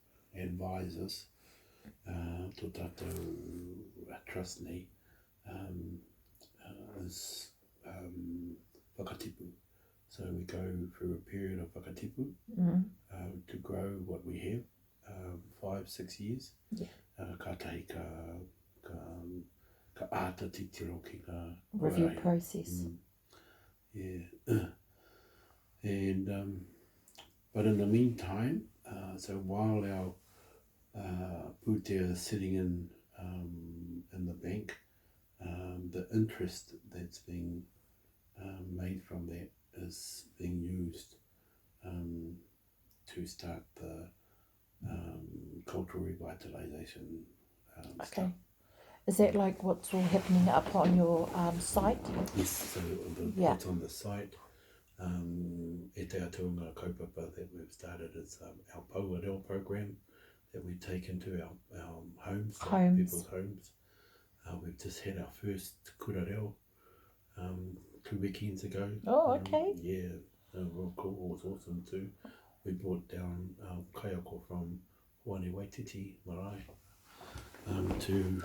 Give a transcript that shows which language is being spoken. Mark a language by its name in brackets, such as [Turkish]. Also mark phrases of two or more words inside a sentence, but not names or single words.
[English] advisors, [Māori] tō tātou [English] trustee, is whakatipu. So we go through a period of whakatipu to grow what we have, 5-6 years. Yeah. [Māori] Ka tahi ka āta titiro ki ka [English] Review [Māori] whai. [English] process. Yeah. And but in the meantime, so while our pūtea is sitting in the bank, the interest that's being made from that is being used to start the cultural revitalisation Okay. stuff. Is that like what's all happening up on your site? Yes, so Yeah. what's on the site, [Māori] e te atunga kaupapa [English] that we've started is our Pauareo program that we take into our homes, people's homes. We've just had our first kurareo 2 weekends ago. Oh, okay. Yeah, real cool. It was awesome too. We brought down kaiako from Hoani Waititi Marae to...